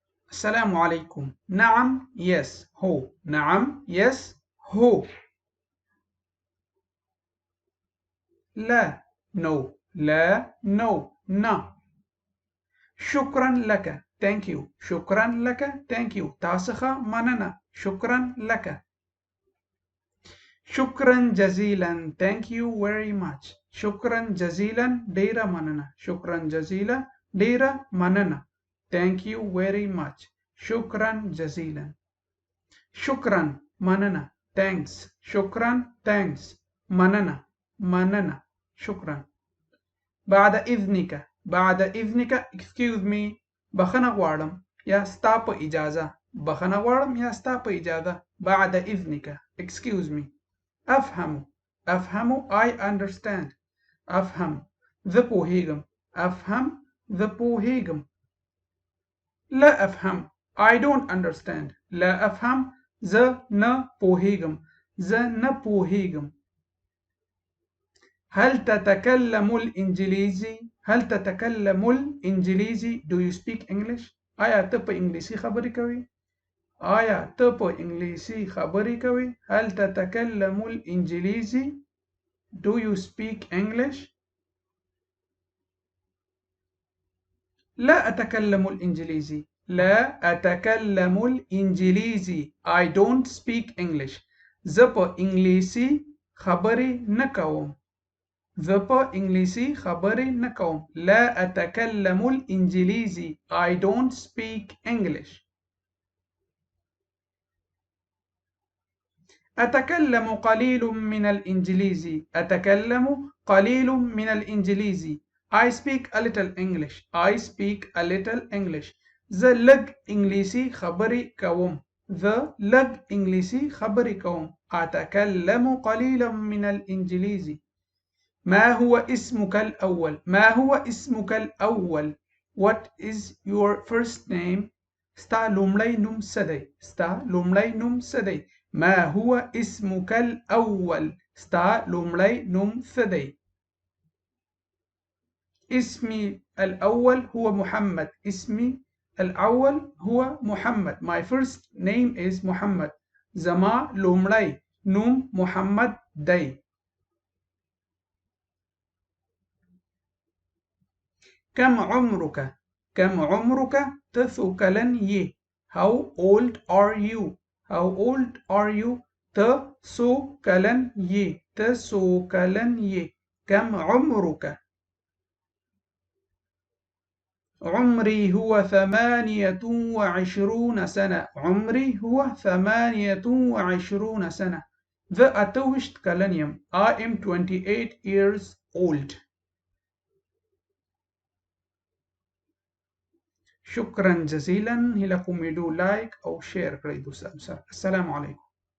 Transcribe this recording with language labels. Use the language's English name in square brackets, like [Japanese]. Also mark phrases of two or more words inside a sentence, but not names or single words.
[Arabic] السلام عليكم. نعم yes هو. نعم yes هو. لا no لا no na. شكرا لك [English] thank you. [Arabic] شكرا لك [English] thank you. [Pashto] تاسخة مننا. [Arabic] شكرا لك. شكرا جزيلا [English] thank you very much. [Arabic] شكرا جزيلا [Pashto] ديرا مننا. [Arabic] شكرا جزيلا [Pashto] ديرا مننا. [English] thank you very much. [Arabic] شكرا جزيلا. شكرا مننا thanks. شكرا thanks. مننا شكرا. بعد إذنك [English] excuse me [Pashto] بخنه غواړم یا ستا په اجازه. بخنه غواړم یا ستا په اجازه. [Arabic] بعد إذنك [English] excuse me. [Arabic] أفهم [English] I understand. [Pashto] أفهم زه پوهیږم. أفهم زه پوهیږم. [Arabic] لا أفهم [English] I don't understand. [Arabic] لا أفهم [Pashto] زه نه پوهیږم. زه نه پوهیږم. [Arabic] هل تتكلم الإنجليزي؟ هل تتكلم الإنجليزي؟ [English] Do you speak English؟ [Pashto] آیا ته په انګلیسي خبرې کوي؟ آیا ته په انګلیسي خبرې کوي؟ [Arabic] هل تتكلم الإنجليزي؟ [English] Do you speak English؟ [Arabic] لا أتكلم الإنجليزي. لا أتكلم الإنجليزي. [English] I don't speak English. [Pashto] زه په انګلیسي خبرې نه کوم. زه په انګلیسي خبرې نه کوم. [Arabic] لا أتكلم الإنجليزي. [English] I don't speak English. [Arabic] أتكلم قليل من الإنجليزي. أتكلم قليل من الإنجليزي. [English] I speak a little English. I speak a little English. [Pashto] زه لږ انګلیسي خبرې کوم. زه لږ انګلیسي خبرې کوم. [Arabic] أتكلم قليلا من الإنجليزي. ما هو اسمك الأول؟ ما هو اسمك الأول؟ [English] What is your first name؟ [Pashto] ستا لومړی نوم څه دی؟ ستا لومړی نوم څه دی؟ [Arabic] ما هو اسمك الأول؟ [Pashto] ستا لومړی نوم څه دی؟ [Arabic] اسمي الأول هو محمد. اسمي الأول هو محمد. [English] My first name is محمد. [Pashto] زما لومړی نوم محمد دی. [Arabic] كم عمرك؟ كم عمرك؟ [Pashto] ته څو کلن یې؟ [English] How old are you؟ How old are you؟ [Pashto] ته څو کلن یې؟ ته څو کلن یې؟ [Arabic] كم عمرك؟ عمري هو 28 سنة. عمري هو 28 سنة. [Pashto] زه 28 کلن یم. [English] I am 28 years old. [Arabic] شكرا جزيلا. [Pashto] هله کوم ویډیو لایک او شیر کړئ دوستانو سره. [Arabic] السلام علیکم.